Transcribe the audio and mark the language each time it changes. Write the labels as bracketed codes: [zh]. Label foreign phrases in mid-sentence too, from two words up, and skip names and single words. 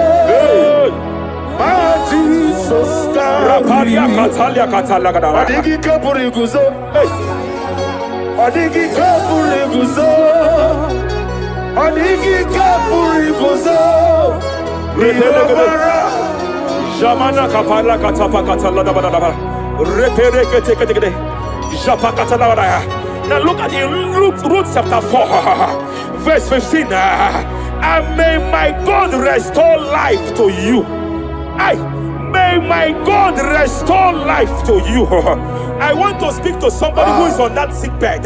[en] Mati soska. Rapalia katalia katalaga. Adigi kapuri guzo. Adigi kapuri guzo. Adigi kapuri guzo. Jamana kapala katapa katala da da. Repere kete. Japa katala da. Now look at it, Ruth chapter 4, verse 15. And may my God restore life to you. May my God restore life to you. I want to speak to somebody who is on that sick bed.